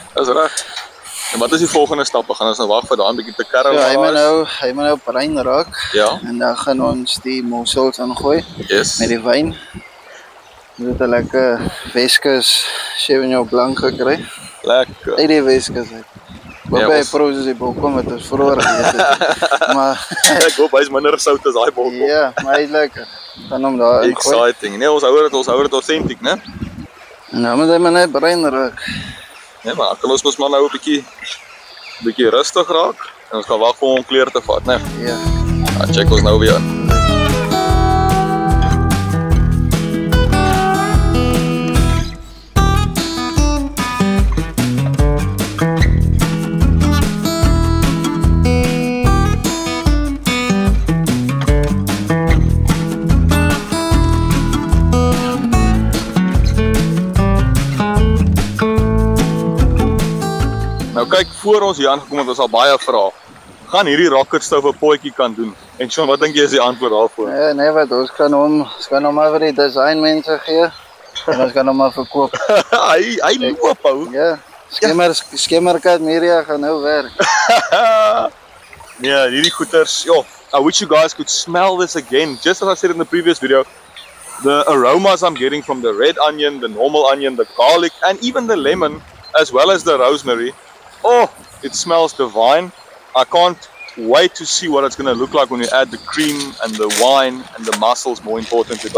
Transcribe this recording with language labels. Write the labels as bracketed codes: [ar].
[af] Dis reg. En wat is die volgende stappe? Gaan ons nou wag vir daai bietjie te karamelize? Ja, hy moet nou bruin raak. Ja. En dan gaan ons die mossels ingooi. [en] Yes. [af] Met die wyn. Dit het 'n lekker Weskus Sauvignon Blanc gekry. Lekker. Uit die Weskus uit. Waarbij proses die bolkom het is vroeger geëet. Maar ek hoop hy's minder sout as daai bolkom. Ja, maar hy is lekker. Dan hom daar ingooi. Exciting. Nee, ons hou dit authentic, né? Nou moet hy maar net bruin raak. Nee, maar kan ons mos maar nou 'n bietjie rustig raak en ons gaan wag vir hom kleur te vat, né? Ja. Dan check ons nou weer. voor ons hier aangekom het, was al baie vrae. Gaan hierdie rocket stove 'n potjie kan doen? En Sean, wat dink jy is die antwoord daarvoor? Nee, wat ons kan hom maar vir die design mense gee. En ons kan hom maar verkoop. hy loop ou. Ja. Skimmerkat Media gaan nou werk. Yeah, hierdie goeters. [en] Yo, I wish you guys could smell this again. Just as I said in the previous video, the aromas I'm getting from the red onion, the normal onion, the garlic, and even the lemon, as well as the rosemary. Oh, it smells divine. I can't wait to see what it's going to look like when you add the cream and the wine and the mussels, more importantly.